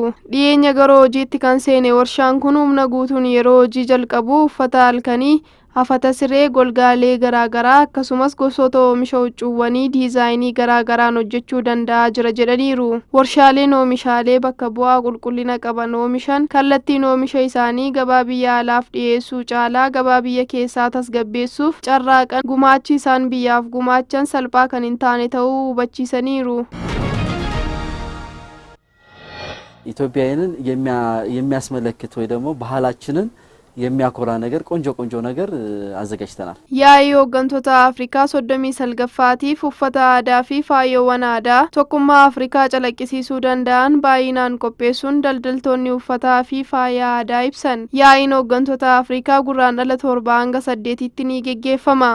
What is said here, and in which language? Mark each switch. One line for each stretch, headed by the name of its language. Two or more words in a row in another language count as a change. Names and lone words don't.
Oromo: Dhiyeenya gara hojiitti kan seene warshaan kun humna guutuun yeroo hojii jalqabu uffata halkanii hafata siree golgaalee garaagaraa akkasumas gosoota oomisha huccuuwwanii diizaayinii garaagaraan hojjechuu danda'aa jira jedhaniiru. Warshaaleen oomishaalee bakka bu'aa qulqullina qaban oomishan kallattiin oomisha isaanii gabaa biyya alaaf dhiyeessuu caalaa gabaa biyya keessaa tasgabbeessuuf carraaqan gumaachi isaan biyyaaf gumaachan salphaa kan hin taane ta'uu hubachiisaniiru.
Amharic: ኢትዮጵያውያንን የሚያስመለክት ወይ ደግሞ ባህላችንን የሚያኮራ ነገር ቆንጆ ነገር አዘጋጅተናል።
Oromo: ያይ hooggantoota Afrikaa 39ffatiif uffata aadaa fi faayyoowwan aadaa tokkummaa Afrikaa calaqqisiisuu danda'an baay'inaan qopheessuun daldaltoonni uffataa fi faayyaa aadaa ibsan. Yaa'iin hooggantoota Afrikaa gurraandhala 7 hanga 8tti ni geggeeffama.